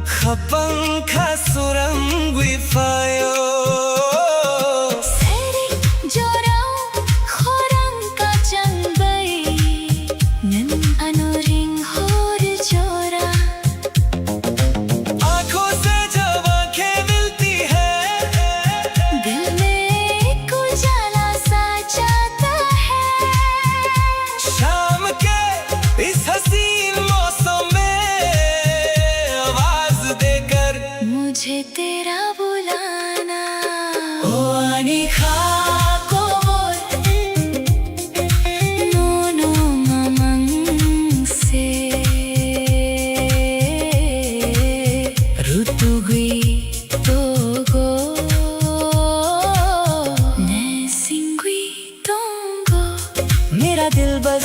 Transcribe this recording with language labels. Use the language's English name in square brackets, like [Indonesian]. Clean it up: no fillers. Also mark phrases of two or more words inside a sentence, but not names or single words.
[Turkic languages] Kapangka surang wifayo Seri jorau khorang kacang bay Nan anoring hor jora [Hindi] आंखों से जब आंखें मिलती है दिल में एक उजाला सा जाता है शाम के इस हसीन मौसम में आवाज देकर मुझे तेरा बुलाना [Turkic languages] ओ आनी खाको Nono mamang se Rutugui togo Nesingui tongo [Hindi] मेरा दिल बस